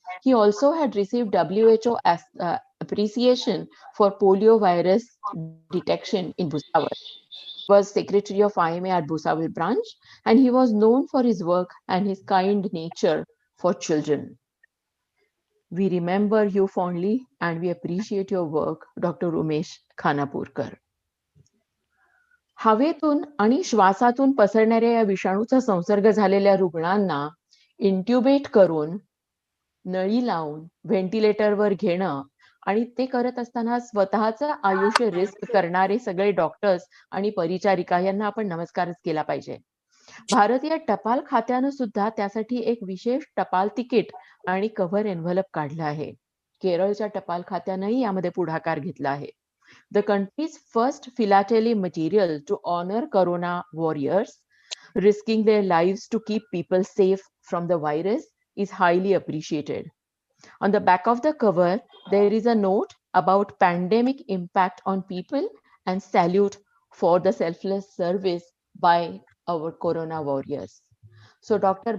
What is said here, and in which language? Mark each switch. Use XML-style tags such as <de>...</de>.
<en>He also had received WHO appreciation for polio virus detection in Bhusawal. He was secretary of IMA at Bhusawal branch, and he was known for his work and his kind nature for children. We remember you fondly and we appreciate your work, Dr. Umesh Khanapurkar.</en> <mr>हवेतून आणि श्वासातून पसरणाऱ्या या विषाणूचा संसर्ग झालेल्या रुग्णांना इंट्युबेट करून नळी लावून व्हेंटिलेटरवर घेणं आणि ते करत असताना स्वतःचं आयुष्य रिस्क करणारे सगळे डॉक्टर्स आणि परिचारिका यांना आपण नमस्कारच केला पाहिजे. भारतीय टपाल खात्यानं सुद्धा त्यासाठी एक विशेष टपाल तिकीट आणि कव्हर एन्व्हलप काढलं आहे. केरळच्या टपाल खात्यानंही यामध्ये पुढाकार घेतला आहे.</mr> <en>The country's first philately material to honor corona warriors, risking their lives to keep people safe from the virus, is highly appreciated. On the back of the cover, there is a note about pandemic impact on people and salute for the selfless service by our corona warriors. So Dr.</en>